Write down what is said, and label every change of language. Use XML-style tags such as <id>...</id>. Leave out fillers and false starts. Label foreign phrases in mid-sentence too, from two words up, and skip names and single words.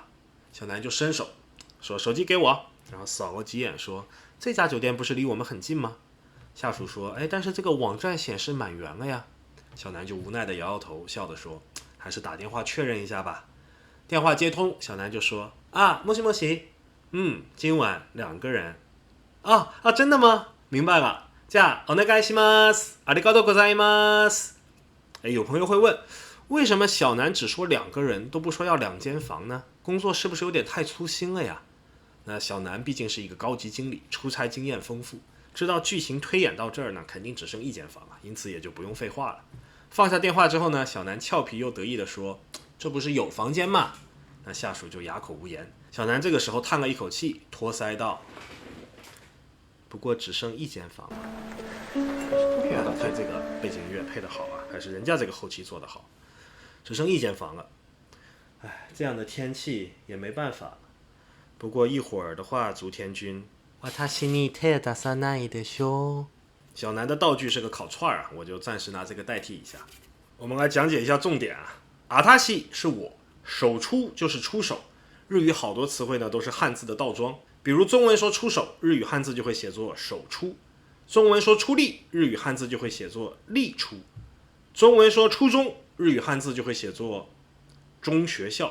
<zh>小南就伸手说：“手机给我。”然后扫了几眼说：“这家酒店不是离我们很近吗？” 下属说：“但是这个网站显示满员了呀。” 小南就无奈的摇摇头，笑着说：“还是打电话确认一下吧。” 电话接通，小南就说：“ もしもし，今晚2个人。真的吗？明白了。</zh> <ja>じゃあお願いします。ありがとうございます。”</ja> <zh>有朋友会问，为什么小南只说2个人，都不说要2间房呢？工作是不是有点太粗心了呀？那小南毕竟是一个高级经理，出差经验丰富，知道剧情推演到这儿呢，肯定只剩1间房了，因此也就不用废话了。放下电话之后呢，小南俏皮又得意地说：“这不是有房间吗？” 那下属就哑口无言。小南这个时候叹了一口气，托腮道：“不过只剩1间房了。” 看这个背景音乐配得好啊，还是人家这个后期做得好。只剩1间房了，这样的天气也没办法了。不过一会儿的话，</zh> <ja>足天君，私に手出さないでしょ。</ja> <zh>小南的道具是个烤串啊，我就暂时拿这个代替一下。我们来讲解一下重点啊。阿塔西是我，手出就是出手。日语好多词汇呢都是汉字的倒装，比如中文说出手，日语汉字就会写作手出；中文说出力，日语汉字就会写作力出；中文说初中，日语汉字就会写作中学校。</zh>